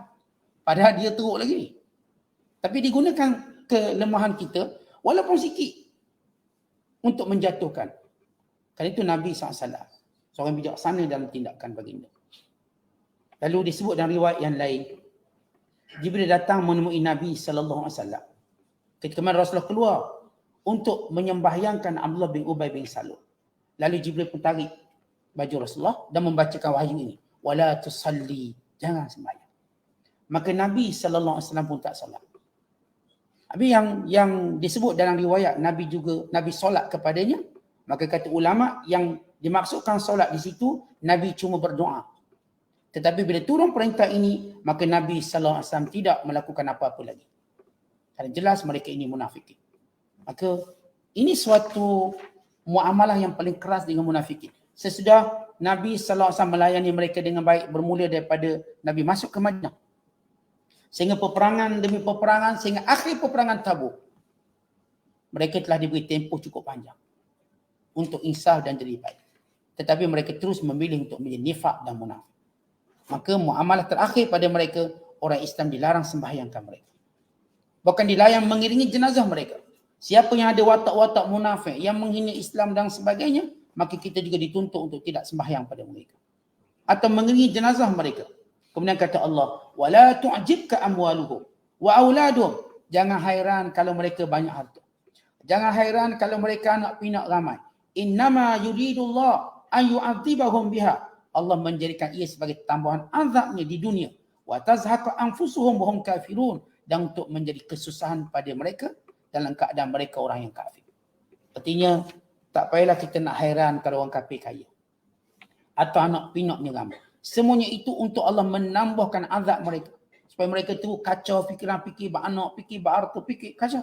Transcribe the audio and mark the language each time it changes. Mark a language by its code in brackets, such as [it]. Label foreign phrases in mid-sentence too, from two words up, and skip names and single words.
[ms] Padahal dia teruk lagi ni. Tapi digunakan kelemahan kita, walaupun sikit, untuk menjatuhkan. Kerana itu Nabi SAW, seorang bijaksana dalam tindakan baginda. Lalu disebut dalam riwayat yang lain, Jibril datang menemui Nabi SAW. Ketika mana Rasulullah keluar untuk menyembahyangkan Abdullah bin Ubay bin Salul. Lalu Jibril pun tarik baju Rasulullah dan membacakan wahyu ini. [ar] ولا تصل, [ms] jangan sembahyang. Maka Nabi SAW pun tak solat. Habis yang disebut dalam riwayat Nabi solat kepadanya, maka kata ulama yang dimaksudkan solat di situ Nabi cuma berdoa. Tetapi bila turun perintah ini, maka Nabi SAW tidak melakukan apa-apa lagi. Kerana jelas mereka ini munafikin. Maka ini suatu muamalah yang paling keras dengan munafikin. Sesudah Nabi SAW melayani mereka dengan baik, bermula daripada Nabi masuk ke Madinah. Sehingga peperangan demi peperangan, sehingga akhir peperangan Tabuk, mereka telah diberi tempoh cukup panjang untuk insaf dan jadi baik. Tetapi mereka terus memilih untuk menjadi nifak dan munafik. Maka muamalah terakhir pada mereka, orang Islam dilarang sembahyangkan mereka. Bahkan dilarang mengiringi jenazah mereka. Siapa yang ada watak-watak munafik, yang menghina Islam dan sebagainya, maka kita juga dituntut untuk tidak sembahyang pada mereka. Atau mengiringi jenazah mereka. Kemudian kata Allah, [ar] ولا تعجبك أموالهم وأولادهم. [ms] Jangan hairan kalau mereka banyak harta. Jangan hairan kalau mereka anak pinak ramai. [ar] إنما يريد الله أن يعذبهم بها. [ms] Allah menjadikan ia sebagai tambahan azabnya di dunia. [ar] وتزهق أنفسهم وهم كافرون. [ms] Dan untuk menjadi kesusahan pada mereka dalam keadaan mereka orang yang kafir. Artinya, tak payahlah kita nak hairan kalau orang kafir kaya. Atau anak pinaknya ramai. Semuanya itu untuk Allah menambahkan azab mereka. Supaya mereka tu kacau fikiran, fikir beranak, fikir berharta, fikir kacau.